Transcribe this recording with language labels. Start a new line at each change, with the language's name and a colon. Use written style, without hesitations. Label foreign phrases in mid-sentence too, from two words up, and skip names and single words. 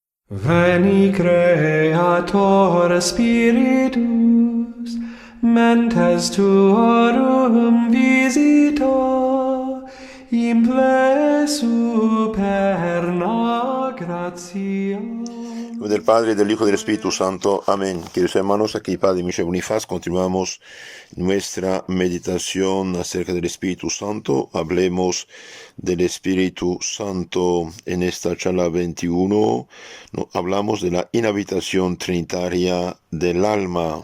Latin: Veni Creator Spiritus, mentes tuorum visita, imple superna gratia.
Spanish: Del Padre, del Hijo y del Espíritu Santo. Amén. Queridos hermanos, aquí Padre Michel Bonifaz, continuamos nuestra meditación acerca del Espíritu Santo. Hablemos del Espíritu Santo en esta charla 21. Hablamos de la inhabitación trinitaria del alma.